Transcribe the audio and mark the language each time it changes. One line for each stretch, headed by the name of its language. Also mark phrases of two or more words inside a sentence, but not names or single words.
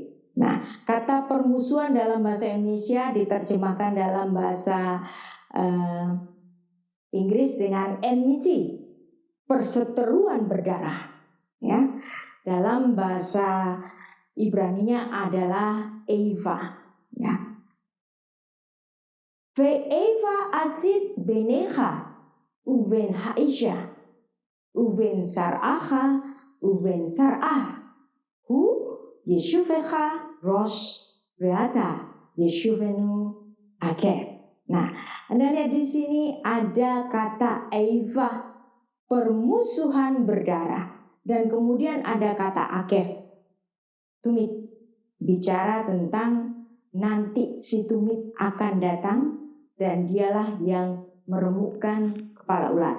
Indonesian: Nah, kata permusuhan dalam bahasa Indonesia diterjemahkan dalam bahasa Inggris dengan enmity, perseteruan berdarah. Ya, dalam bahasa Ibraninya adalah Eva. Ya,
Hebrew: ואיבה אשית בינך ובין האשה ובין זרעך ובין זרעה הוא ישופך ראש ואתה תשופנו עקב.
Indonesian: Nah, Anda lihat di sini ada kata Eva, permusuhan berdarah, dan kemudian ada kata akef, tumit, bicara tentang nanti si tumit akan datang dan dialah yang meremukkan kepala ular.